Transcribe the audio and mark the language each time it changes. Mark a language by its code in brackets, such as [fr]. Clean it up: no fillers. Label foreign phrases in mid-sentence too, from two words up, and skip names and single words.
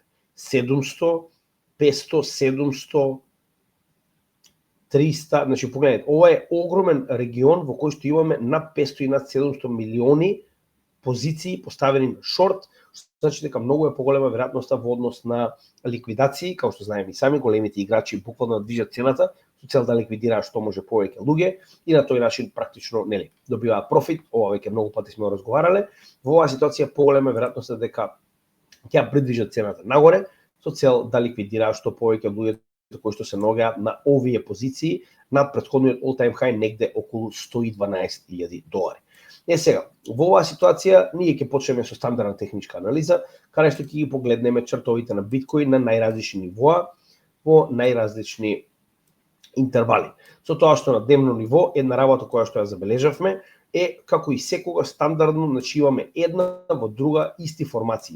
[mk] 700, 500, 700, 300, значи погледнете, ова е огромен регион во кој што имаме над 500 и над 700 милиони позиции поставени на шорт, значи дека многу е поголема веројатноста во однос на ликвидации, како што знаеме и сами, големите играчи буквално движат цената со цел да ликвидираат што може повеќе луѓе и на тој начин практично добиваат профит. Ова веќе многу пати сме разговарале. Во оваа ситуација поголема веројатноста дека ќе придвижат цената нагоре со цел да ликвидираат што повеќе луѓе кои што се наоѓаат на овие позиции над претходниот [en] all-time high [mk] негде околу 112.000 долари. Сега, во оваа ситуација ние ќе почнеме со стандардна техничка анализа, каде што ќе ги погледнеме чартовите на биткоин на најразлични нивоа во најразлични интервали. Со тоа што на дневно ниво една работа која што ја забележавме е како и секога стандардно, значи имаме една во друга исти формации.